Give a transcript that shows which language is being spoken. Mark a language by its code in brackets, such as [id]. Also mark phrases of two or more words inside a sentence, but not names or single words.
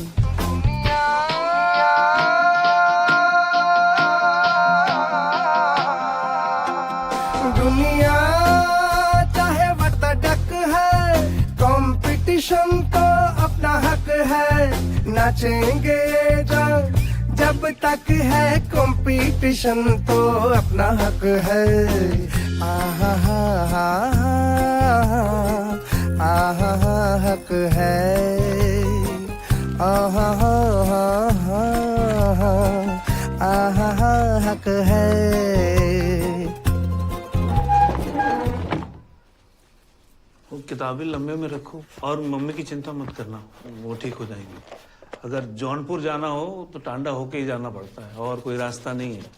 [hi] दुनिया चाहे वटडक है, कंपटीशन तो अपना हक है, नाचेंगे जब तक है कंपटीशन तो अपना हक है। आहा हा हा आहा हा हक है, आहा हा हा आहा हा हक है। वो किताबें लंबे में रखो और मम्मी की चिंता मत करना, वो ठीक हो जाएंगी। अगर जौनपुर जाना हो तो टांडा होके ही जाना पड़ता है, और कोई रास्ता नहीं है,